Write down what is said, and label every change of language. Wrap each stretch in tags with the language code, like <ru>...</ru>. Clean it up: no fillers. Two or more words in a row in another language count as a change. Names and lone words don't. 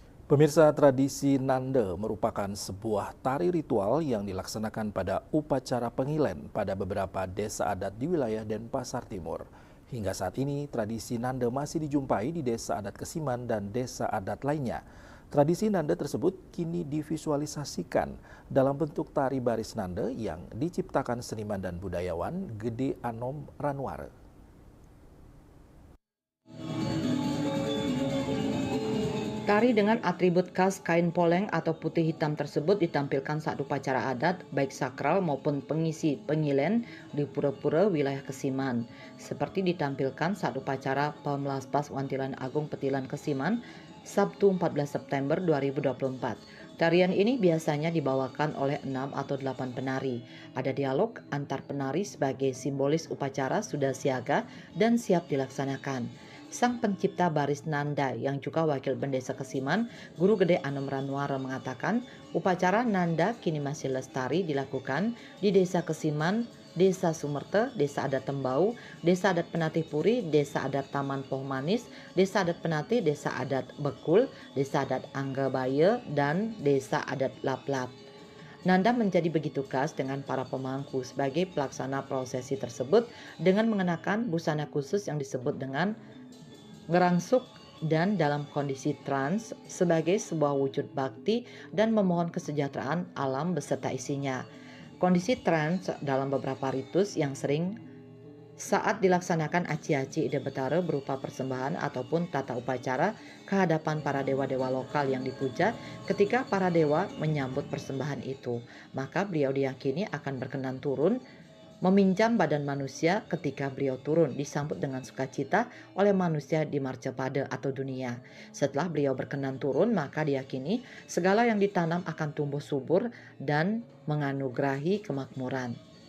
<id>Pemirsa, tradisi Nande merupakan sebuah tari ritual yang dilaksanakan pada upacara pengilen pada beberapa desa adat di wilayah Denpasar Timur. Hingga saat ini, tradisi Nande masih dijumpai di desa adat Kesiman dan desa adat lainnya. Tradisi Nande tersebut kini divisualisasikan dalam bentuk tari baris Nande yang diciptakan seniman dan budayawan Gede Anom Ranware. Tari dengan atribut khas kain poleng atau putih hitam tersebut ditampilkan saat upacara adat, baik sakral maupun pengisi pengilen di pura-pura wilayah Kesiman. Seperti ditampilkan saat upacara Pemelaspas Wantilan Agung Petilan Kesiman, Sabtu 14 September 2024. Tarian ini biasanya dibawakan oleh 6 atau 8 penari. Ada dialog antar penari sebagai simbolis upacara sudah siaga dan siap dilaksanakan. Sang pencipta baris Nanda yang juga wakil Bendesa Kesiman, Guru Gede Anom Ranware mengatakan, upacara Nanda kini masih lestari dilakukan di Desa Kesiman, Desa Sumerte, Desa Adat Tembau, Desa Adat Penatih Puri, Desa Adat Taman Poh Manis, Desa Adat Penatih, Desa Adat Bekul, Desa Adat Anggabaya, dan Desa Adat Laplap. Nanda menjadi begitu khas dengan para pemangku sebagai pelaksana prosesi tersebut dengan mengenakan busana khusus yang disebut dengan ngerangsuk dan dalam kondisi trans sebagai sebuah wujud bakti dan memohon kesejahteraan alam beserta isinya. Kondisi trans dalam beberapa ritus yang sering saat dilaksanakan aci-aci Ide Betara berupa persembahan ataupun tata upacara kehadapan para dewa-dewa lokal yang dipuja ketika para dewa menyambut persembahan itu. Maka beliau diyakini akan berkenan turun meminjam badan manusia ketika beliau turun disambut dengan sukacita oleh manusia di Marcapada atau dunia. Setelah beliau berkenan turun, maka diyakini segala yang ditanam akan tumbuh subur dan menganugerahi kemakmuran.</id>